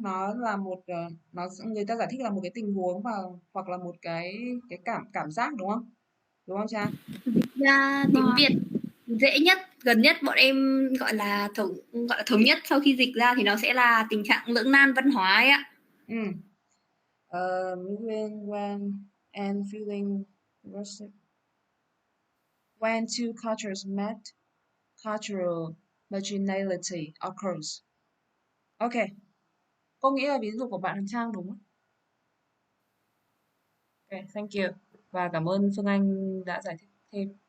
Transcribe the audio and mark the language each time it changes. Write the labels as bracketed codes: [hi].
[vi] Nó là một người ta giải thích là một cái tình huống và hoặc là một cái cảm giác đúng không? Đúng không Trang? Ra tiếng Việt dễ nhất, gần nhất bọn em gọi là thống nhất sau khi dịch ra thì nó sẽ là tình trạng lưỡng nan văn hóa ấy ạ. [en] When and feeling when two cultures met, cultural marginality occurs. Ok. [vi] Cô nghĩ là ví dụ của bạn Trang đúng. [en] Ok, thank you. [vi] Và cảm ơn Phương Anh đã giải thích thêm.